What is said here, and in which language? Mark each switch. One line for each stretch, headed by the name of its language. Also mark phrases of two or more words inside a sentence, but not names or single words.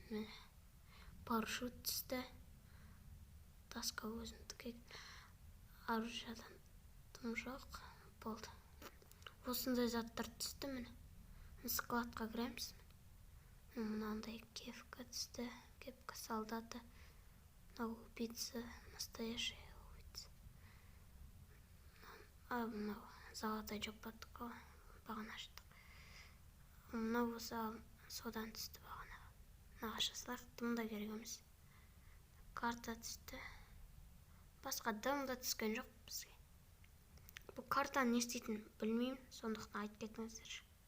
Kazakh: Міне парашют түсті. Таска өзімдікі. Оружиядан тым жоқ. Болды. Осындай заттар түсті міне. Складқа кіреміз. Мынандай кепка түсті.
Russian: Кепка солдата. Убийца. Настоящая убийца.
Kazakh: Мынау золотой джекпоттық бағана аштық. Мынау содан түсті бағана. Мынаға жасылақ дым да керек емес. Карта түсті. Басқа дым да түскен жоқ бізге. Бұл картаны не істейтінін білмеймін, сондықтан айтып кетіңіздерші.